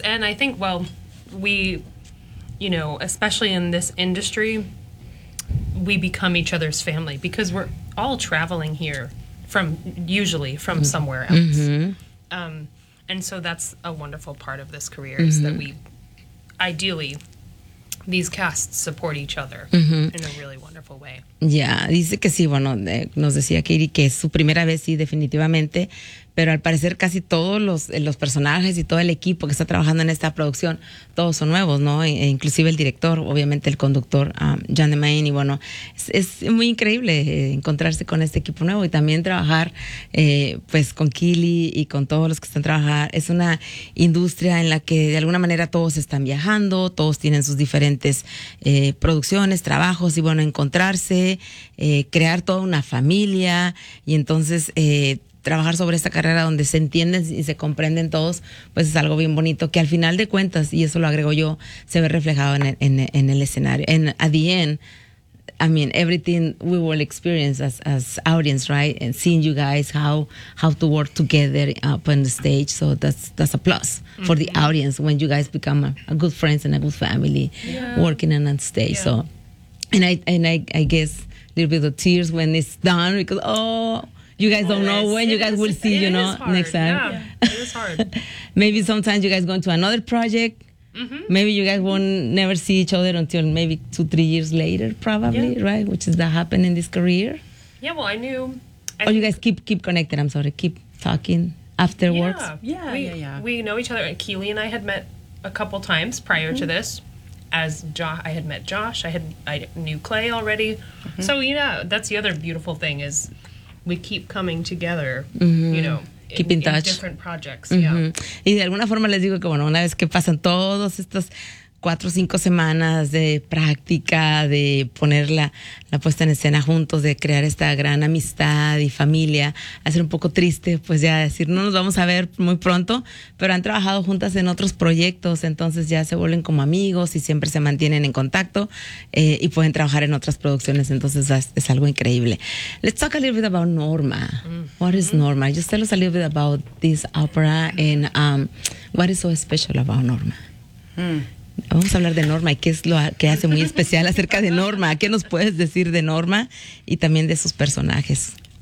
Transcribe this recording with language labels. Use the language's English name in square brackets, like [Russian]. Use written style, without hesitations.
[English] And I think, well, we, you know, especially in this industry, we become each other's family because we're all traveling here usually from somewhere else. And so that's a wonderful part of this career is that we ideally... These casts support each other in a really wonderful way. [Spanish] Yeah, dice que sí, bueno, nos decía Kiri que es su primera vez, sí, definitivamente, pero al parecer casi todos los personajes y todo el equipo que está trabajando en esta producción, todos son nuevos, ¿no? E inclusive el director, obviamente el conductor, John Demain, y bueno, es muy increíble encontrarse con este equipo nuevo y también trabajar pues con Keely y con todos los que están trabajando. Es una industria en la que de alguna manera todos están viajando, todos tienen sus diferentes producciones, trabajos, y bueno, encontrarse, crear toda una familia, y entonces trabajar sobre esta carrera donde se entienden y se comprenden todos, pues es algo bien bonito que al final de cuentas, y eso lo agrego yo, se ve reflejado en el escenario. [English] And at the end, I mean, everything we will experience as audience, right? And seeing you guys how to work together up on the stage, so that's a plus for the audience when you guys become a good friends and a good family working on stage. So and I guess a little bit of tears when it's done, because you guys don't know when you guys will see, you know, next time. Yeah, it is hard. Maybe sometimes you guys go into another project. Mm-hmm. Maybe you guys won't never see each other until maybe 2-3 years later, probably, yeah. Right? Which is that happened in this career. Yeah, well, I knew. Oh, you guys keep connected. I'm sorry. Keep talking afterwards. Yeah. We know each other. Keely and I had met a couple times prior mm-hmm. to this. I had met Josh. I knew Clay already. Mm-hmm. So, you know, that's the other beautiful thing is we keep coming together, mm-hmm. you know. Keep in touch. Different projects, mm-hmm. yeah. [Spanish] Y de alguna forma les digo que, bueno, una vez que pasan todas estas 4 o 5 semanas de práctica, de poner la puesta en escena juntos, de crear esta gran amistad y familia, va a ser un poco triste, pues ya decir, no nos vamos a ver muy pronto, pero han trabajado juntas en otros proyectos, entonces ya se vuelven como amigos y siempre se mantienen en contacto y pueden trabajar en otras producciones, entonces es algo increíble. [English] Let's talk a little bit about Norma. Mm-hmm. What is Norma? Just tell us a little bit about this opera and what is so special about Norma? Mm. [Spanish] Vamos a hablar de Norma y qué es lo que hace muy especial acerca de Norma. ¿Qué nos puedes decir de Norma y también de sus personajes?